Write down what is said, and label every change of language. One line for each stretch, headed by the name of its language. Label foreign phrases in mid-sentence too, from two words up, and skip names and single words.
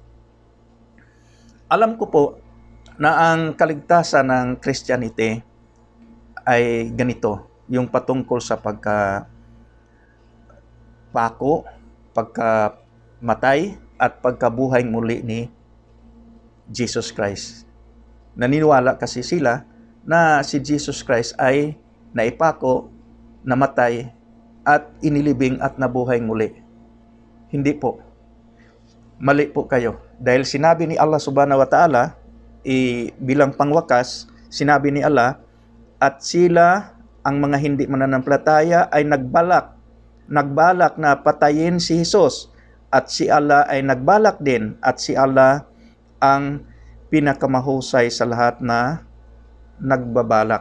Filipino: Alam ko po na ang kaligtasan ng Christianity ay ganito, yung patungkol sa pagkapako, pagkamatay, at pagkabuhay muli ni Jesus Christ. Naniniwala kasi sila na si Jesus Christ ay naipako, namatay, at inilibing at nabuhay muli. Hindi po. Mali po kayo. Dahil sinabi ni Allah
Arabic: سبحانه وتعالى,
Filipino: bilang pangwakas, sinabi ni Allah, at sila, ang mga hindi mananampalataya, ay nagbalak na patayin si Jesus. At si Allah ay nagbalak din, at si Allah ang pinakamahusay sa lahat na nagbabalak.